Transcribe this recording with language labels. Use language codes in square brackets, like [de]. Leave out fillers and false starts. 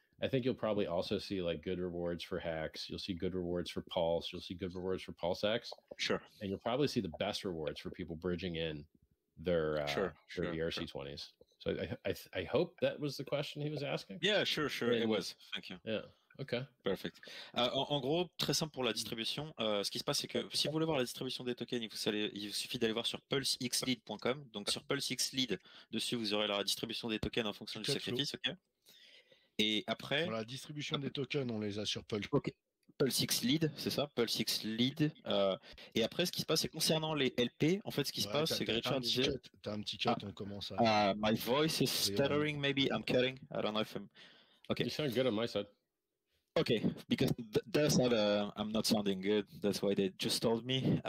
[en] I think you'll probably also see like good rewards for Hex. You'll see good rewards for Pulse. You'll see good rewards for PulseX. Sure. And you'll probably see the best rewards for people bridging in their ERC20s. So I hope that was the question he was asking. Yeah, sure, it was. Thank you. Yeah. Ok. Perfect. [fr] En gros, très simple pour la distribution. Ce qui se passe, c'est que si vous voulez voir la distribution des tokens, il vous suffit d'aller voir sur pulsexlead.com. Donc sur PulseXlead, dessus, vous aurez la distribution des tokens en fonction du sacrifice. Ok. Et après. Pour la distribution des tokens, on les a sur Pulse. Ok. PulseXlead, c'est ça, PulseXlead. Et après, ce qui se passe, c'est concernant les LP, en fait, ce qui se passe, c'est que Richard disait. T'as un petit cut, on commence à. [en] My voice is stuttering, maybe I'm cutting. I don't know if I'm. Okay. You sound good on my side. Okay, because that's not I'm not sounding good. That's why they just told me.